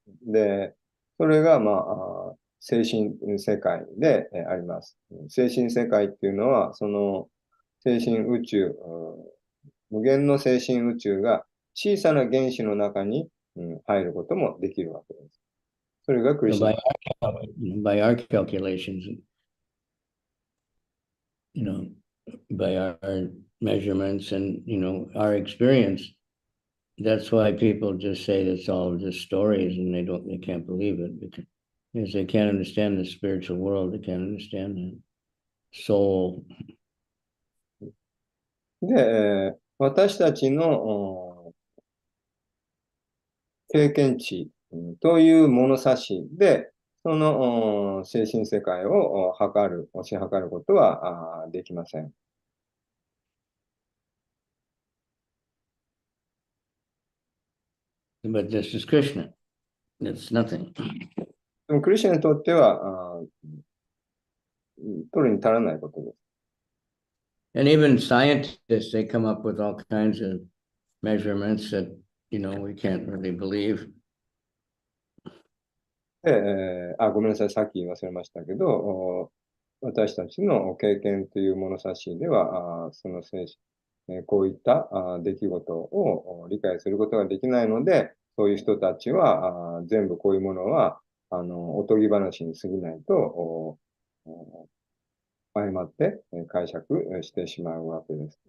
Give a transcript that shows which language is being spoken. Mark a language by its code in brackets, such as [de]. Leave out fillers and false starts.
[ja] で、それが、精神世界であります。精神世界っていうのは、その精神宇宙、無限の精神宇宙が小さな原子の中に、入ることもできるわけです。それがクリスナ。 [en] By our calculations, you know, by our measurements and, you know, our experience, that's why people just say it's all just stories and they can't believe it because they can't understand the spiritual world. They can't understand the soul. [ja] で、私たちの経験値という物差しで、その精神世界を推し量ることはできません。 [en] But this is Krishna. It's nothing. [ja] でもクリスチャンにとっては取るに足らないことです。 [en] And even scientists, they come up with all kinds of measurements that, you know, we can't really believe. [ja] で、ごめんなさい、さっき言い忘れましたけど、私たちの経験という物差しでは、そのこういった出来事を理解することができないので、そういう人たちは全部こういうものはおとぎ話に過ぎないと誤って解釈してしまうわけです。